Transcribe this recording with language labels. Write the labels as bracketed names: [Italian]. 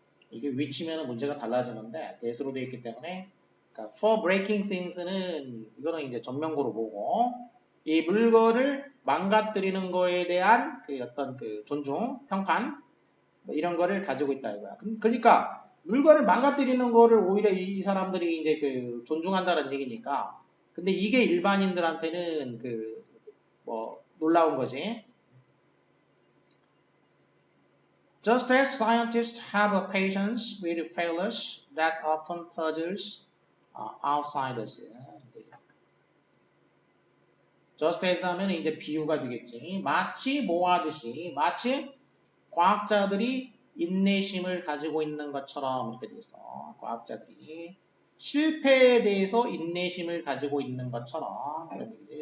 [Korean] 이게 위치면 문제가 달라지는데 대수로 돼 있기 때문에, 그러니까 for breaking things는 이거는 이제 전면고로 보고, 이 물건을 망가뜨리는 거에 대한 그 어떤 그 존중, 평판 뭐 이런 거를 가지고 있다 이거야. 그러니까 물건을 망가뜨리는 거를 오히려 이 사람들이 이제 그 존중한다는 얘기니까. 근데 이게 일반인들한테는 그 뭐 놀라운 거지. [English] Just as scientists have a patience with failures that often puzzles outsiders. [Korean] Just as 하면 이제 비유가 되겠지. 마치 뭐 하듯이, 마치 과학자들이 인내심을 가지고 있는 것처럼 이렇게 되겠어. 과학자들이 실패에 대해서 인내심을 가지고 있는 것처럼, 그런 얘기지.